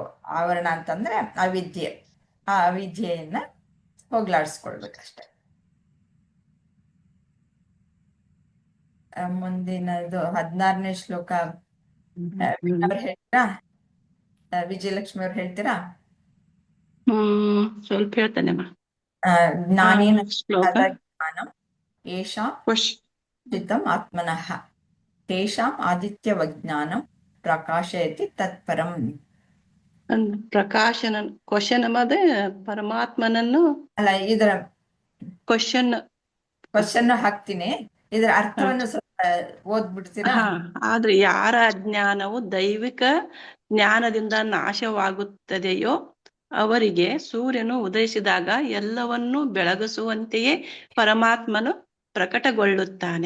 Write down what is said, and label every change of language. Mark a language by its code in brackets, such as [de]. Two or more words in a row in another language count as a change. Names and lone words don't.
[kn] ಆವರಣ ಅಂತಂದ್ರೆ ಅವಿದ್ಯೆ, ಆ ಅವಿದ್ಯೆಯನ್ನ ಹೋಗ್ಲಾಡಿಸ್ಕೊಳ್ಬೇಕಷ್ಟೆ. ಮುಂದಿನದು 16ನೇ ಶ್ಲೋಕ ಅವ್ರು ಹೇಳ್ತೀರಾ? ವಿಜಯಲಕ್ಷ್ಮಿ ಅವ್ರು ಹೇಳ್ತೀರಾ? ಸ್ವಲ್ಪ ಹೇಳ್ತಾನೆಮ್ಮ. ಜ್ಞಾನೇನ ಶ್ಲೋಕ [sa] ಜ್ಞಾನಂ ಯೇಷಾಂ ಚಿತ್ತಂ ಆತ್ಮನಃ ತೇಷಾಂ ಆದಿತ್ಯವಜ್ಞಾನಂ ಪ್ರಕಾಶಯತಿ ತತ್ಪರಂ. [kn] ಪ್ರಕಾಶನ ಕ್ವಶನ್ ಅದೇ ಪರಮಾತ್ಮನನ್ನು ಅಲ್ಲ, ಇದರ ಕ್ವಶನ್ ಹಾಕ್ತೀನಿ, ಇದರ ಅರ್ಥವನ್ನು ಸ್ವಲ್ಪ ಓದ್ಬಿಡ್ತೀರಾ? ಆದ್ರೆ ಯಾರ ಅಜ್ಞಾನವು ದೈವಿಕ ಜ್ಞಾನದಿಂದ ನಾಶವಾಗುತ್ತದೆಯೋ ಅವರಿಗೆ ಸೂರ್ಯನು ಉದಯಿಸಿದಾಗ ಎಲ್ಲವನ್ನೂ ಬೆಳಗಿಸುವಂತೆಯೇ ಪರಮಾತ್ಮನು ಪ್ರಕಟಗೊಳ್ಳುತ್ತಾನೆ.